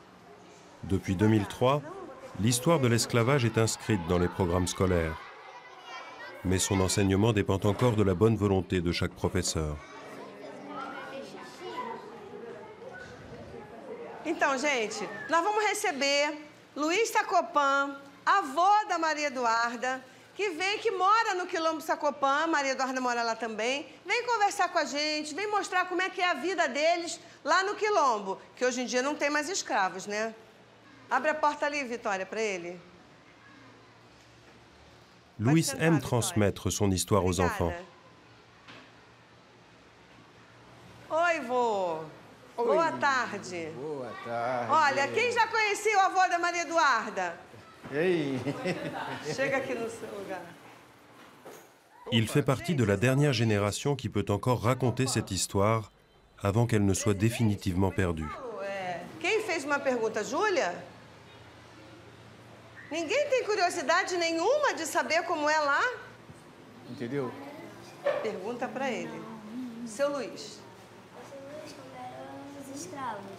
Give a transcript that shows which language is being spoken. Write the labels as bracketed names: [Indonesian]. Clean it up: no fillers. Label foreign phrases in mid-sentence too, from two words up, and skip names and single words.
[French] Depuis 2003, l'histoire de l'esclavage est inscrite dans les programmes scolaires. Mais son enseignement dépend encore de la bonne volonté de chaque professeur. [Portuguese] Então, gente, nós vamos receber Luiz Sacopã, avô da Maria Eduarda, que mora no Quilombo Sacopã, Maria Eduarda mora lá também. Vem conversar com a gente, vem mostrar como é que é a vida deles lá no Quilombo, que hoje em dia não tem mais escravos, né? Abre a porta ali, Vitória, para ele. [French] Louis aime transmettre son histoire aux enfants. [Portuguese] Oi, vô. Oi. Boa tarde. Boa tarde. Olha, quem já conhecia o avô da Maria Eduarda? E aí? Chega aqui no seu lugar. [French] Il fait partie de la dernière génération qui peut encore raconter cette histoire avant qu'elle ne soit définitivement perdue. [Portuguese] Quem fez uma pergunta, Júlia? Ninguém tem curiosidade nenhuma de saber como é lá? Entendeu? Pergunta para ele. Seu Luiz. Como eram os escravos?